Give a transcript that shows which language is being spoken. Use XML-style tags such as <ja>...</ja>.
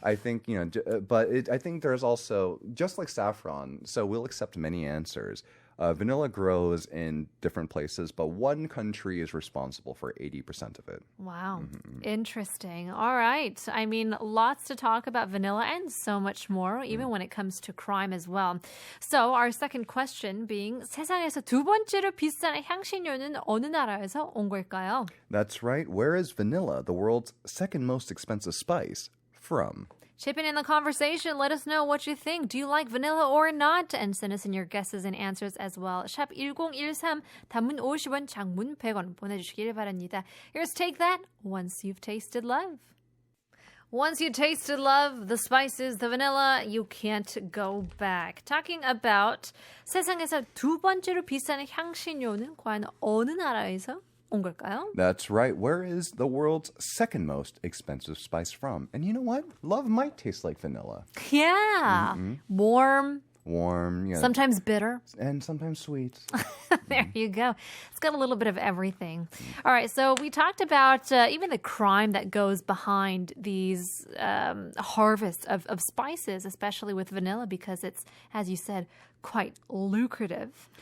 <en>I think, I think there's also, just like saffron, so we'll accept many answers. Vanilla grows in different places, but one country is responsible for 80% of it. Wow. Interesting. All right. I mean, lots to talk about vanilla and so much more, even when it comes to crime as well. So our second question being,</en> <ko>세상에서 두 번째로 비싼 향신료는 어느 나라에서 온 걸까요?</ko> <en>That's right. Where is vanilla, the world's second most expensive spice, from? Chip in the conversation. Let us know what you think. Do you like vanilla or not? And send us in your guesses and answers as well.</en> <ko>샵 1013, 단문 50원, 장문 100원 보내주시길 바랍니다.</ko> <en>Here's Take That, Once You've Tasted Love. Once you tasted love, the spices, the vanilla, you can't go back. Talking about</en> <ko>세상에서 두 번째로 비싼 향신료는 과연 어느 나라에서 온 걸까요?</ko> <en>That's right. Where is the world's second most expensive spice from? And you know what? Love might taste like vanilla. Yeah. Warm, sometimes bitter. And sometimes sweet. There you go. It's got a little bit of everything. All right, so we talked about even the crime that goes behind these harvests of spices, especially with vanilla, because it's, as you said, quite lucrative.</en>